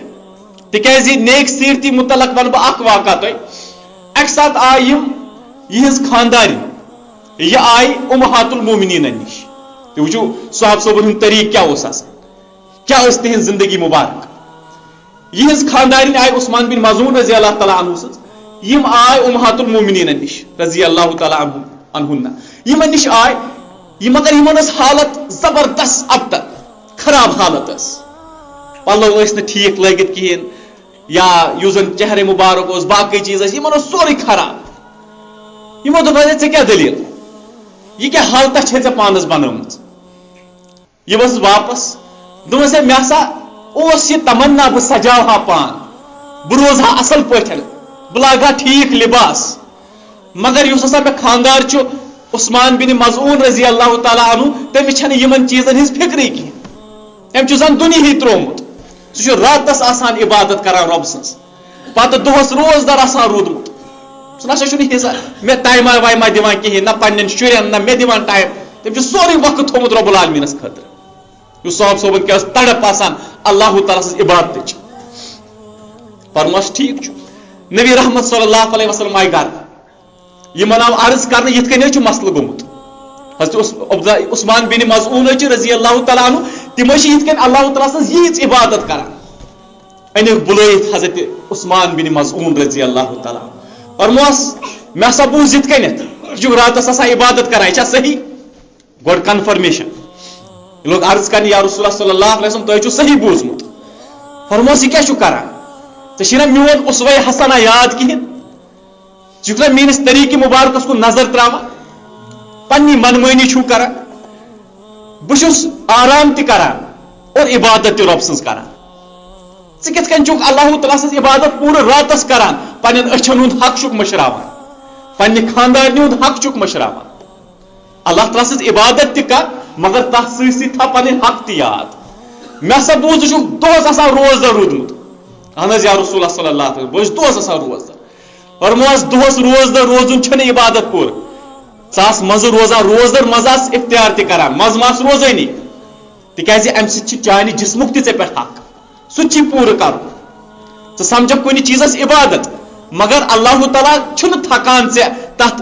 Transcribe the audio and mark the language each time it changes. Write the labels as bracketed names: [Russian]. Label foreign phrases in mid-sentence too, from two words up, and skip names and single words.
[Kashmiri] تِکیازِ نیک سیٖرتی متعلق ونہٕ بہٕ اکھ واقعہ تۄہہِ اکہِ ساتہٕ آیہِ یِم یِہنٛز خاندارِنۍ یہِ آیہِ [Arabic] اُمہات المومنیٖنن [Kashmiri] نِش تُہۍ وٕچھِو صحابہ صٲبن ہُنٛد طریٖقہٕ کیاہ اوس آسان کیاہ ٲس تِہنٛز زندگی مُبارک یِہنٛز خاندارِنۍ آیہِ عثمان بن مظعون [Arabic] رضی اللہ تعالیٰ عنہ [Kashmiri] سٕنٛز یِم آیہِ [Arabic] اُمہات المومنیٖنن [Kashmiri] نِش [Arabic] رضی اللہ تعالیٰ عنہن [Kashmiri] یِمن نِش آیہِ یہِ مگر یِمن ٲس حالت زبردست ابتر خراب حالت ٲس پلو ٲسۍ نہٕ ٹھیٖک لٲگِتھ کِہیٖنۍ یا یُس زن چہرے مُبارک اوس باقٕے چیٖز ٲسۍ یِمن اوس سورُے خراب یِمو دوٚپ ژےٚ کیاہ دٔلیٖل یہِ کیاہ حالتا چھے ژےٚ پانس بنٲومٕژ یہِ ؤژھ واپس دوٚپمس ہے مےٚ ہسا اوس یہِ تمنا بہٕ سجاوہا پان بہٕ روزہا اصل پٲٹھۍ بہٕ لاگہٕ ہا ٹھیٖک لباس مگر یُس ہسا مےٚ خاندار چھُ عثمان بن مظعون [Arabic] رضی اللہ تعالیٰ عنہ [Kashmiri] تٔمِس چھنہٕ یِمن چیٖزن ہٕنٛز فکرٕے کینٛہہ أمۍ چھُ زن دُنیہٕے تروومُت سُہ چھُ راتس آسان عبادت کران رۄب سٕنٛز پتہٕ دۄہس روزدار آسان روٗدمُت سُہ نسا چھُنہٕ حِصہٕ مےٚ ٹایما وایما دِوان کِہیٖنۍ نہ پننٮ۪ن شُرٮ۪ن نہ مےٚ دِوان ٹایم تٔمۍ چھُ سورُے وقت تھوٚمُت [Arabic] رۄب العالمیٖنس [Kashmiri] خٲطرٕ یُس صاحب صٲبن کیاہ ٲس تڑپ آسان اللہ تعالیٰ سٕنٛز عبادتٕچ فرموس ٹھیٖک چھُ نبی رحمت [Arabic] صلی اللہ علیہ وسلم [Kashmiri] آیہِ گرٕ یِمن آو عرض کرنہٕ یِتھ کٔنۍ حظ چھُ مسلہٕ گوٚمُت حضرت عثمان بن مظعون چھِ [Arabic] رضی اللہ تعالیٰ عنہ [Kashmiri] تِم چھِ یِتھ کٔنۍ اللہ تعالیٰ سٕنٛز ییٖژ عبادت کران أنِکھ بُلٲیِتھ حضرت عثمان بن مظعون [Arabic] رضی اللہ تعالیٰ [Kashmiri] فرموس مےٚ ہسا بوٗز یِتھ کٔنٮ۪تھ یہِ چھُ راتس آسان عبادت کران یہِ چھا صحیح گۄڈٕ کنفرمیشن یہِ لوگ عرض کرنہِ [Arabic] یا رسول اللہ صلی اللہ علیہ وسلم [Kashmiri] تۄہہِ چھُو صحیح بوٗزمُت فرموس یہِ کیاہ چھُ کران ژےٚ چھُے نا میون [Arabic] اسوے حسنہ [Kashmiri] یاد کِہیٖنۍ ژٕ چھُکھ نا میٲنِس طریٖقہٕ مُبارکس کُن نظر تراوان پننہِ منمٲنی چھُو کران بہٕ چھُس آرام تہِ کران اور عبادت تہِ رۄب سٕنٛز کران ژٕ کِتھ کٔنۍ چھُکھ اللہ تعالیٰ سٕنٛز عبادت پوٗرٕ راتس کران پننٮ۪ن أچھن ہُنٛد حق چھُکھ مٔشراوان پننہِ خاندارنہِ ہُنٛد حق چھُکھ مٔشراوان اللہ تعالیٰ سٕنٛز عبادت تہِ کر مگر تتھ سۭتۍ سۭتۍ تھاو پنٕنۍ حق تہِ یاد مےٚ ہسا بوٗز ژٕ چھُکھ دۄہس آسان روزدار روٗدمُت اہن حظ [Arabic] یا رسول اللہ صلی اللہ علیہ وسلم [Kashmiri] بہٕ چھُس دۄہس آسان روزدار فرموس دۄہس روزدار روزُن چھُنہٕ عبادت پوٗرٕ ژٕ آس منٛزٕ روزان روزدار منٛزٕ آس افتیار تہِ کران منٛزٕ ما آس روزٲنی تِکیازِ امہِ سۭتۍ چھِ چانہِ جسمُک تہِ ژےٚ پٮ۪ٹھ حق سُہ تہِ چھُے پوٗرٕ کرُن ژٕ سمجھکھ کُنہِ چیٖزس عبادت مگر اللہ تعالیٰ چھُنہٕ تھکان ژےٚ تتھ